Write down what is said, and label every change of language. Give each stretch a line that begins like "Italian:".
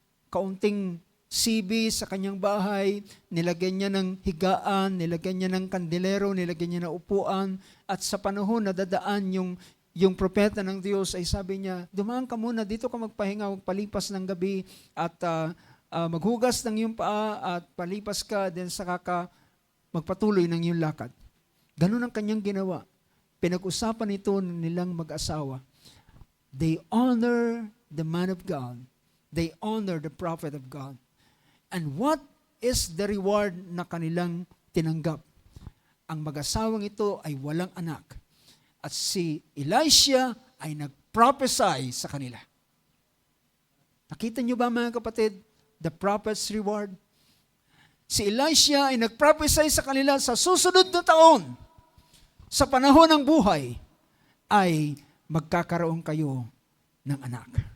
Filipino: kaunting sibi sa kanyang bahay, nilagyan niya ng higaan, nilagyan niya ng kandilero, nilagyan niya ng upuan, at sa panahon na dadaan yung propeta ng Diyos, ay sabi niya, dumaan ka muna, dito ka magpahinga, magpalipas ng gabi, at maghugas ng iyong paa, at palipas ka, then saka ka magpatuloy ng iyong lakad. Ganun ang kanyang ginawa. Pinag-usapan ito nilang mag-asawa.
English: They honor the man of God. They honor the prophet of God. And what is the reward
Filipino: na kanilang tinanggap? Ang mag-asawang ito ay walang anak. At si Elisha ay nag-prophesy sa kanila. Nakita niyo ba mga kapatid,
English: the prophet's reward?
Filipino: Si Elisha ay nagprophesy sa kanila sa susunod na taon, sa panahon ng buhay, ay magkakaroon kayo ng anak.